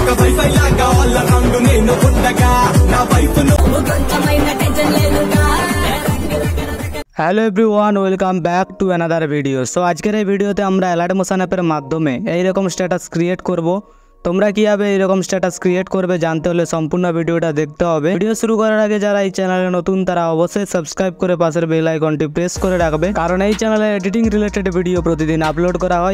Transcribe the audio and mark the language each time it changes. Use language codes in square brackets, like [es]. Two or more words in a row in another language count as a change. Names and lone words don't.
[te] వైఫై లాగా వాళ్ళ రంగు నేను ఉండగా నా వైఫ్ కొంచెమైన టెన్షన్ లేదుగా। [en] Hello everyone, welcome back to another video. [bn] সো আজকের এই ভিডিওতে আমরা অ্যালার্ট মোশন অ্যাপের মাধ্যমে এইরকম স্ট্যাটাস ক্রিয়েট করব। তোমরা কীভাবে এইরকম স্ট্যাটাস ক্রিয়েট করবে জানতে হলে সম্পূর্ণ ভিডিওটা দেখতে হবে। ভিডিও শুরু করার আগে যারা এই চ্যানেলে নতুন তারা অবশ্যই সাবস্ক্রাইব করে পাশের বেল আইকনটি প্রেস করে রাখবে, কারণ এই চ্যানেলে [en] editing related video [bn] প্রতিদিন আপলোড করা হয়।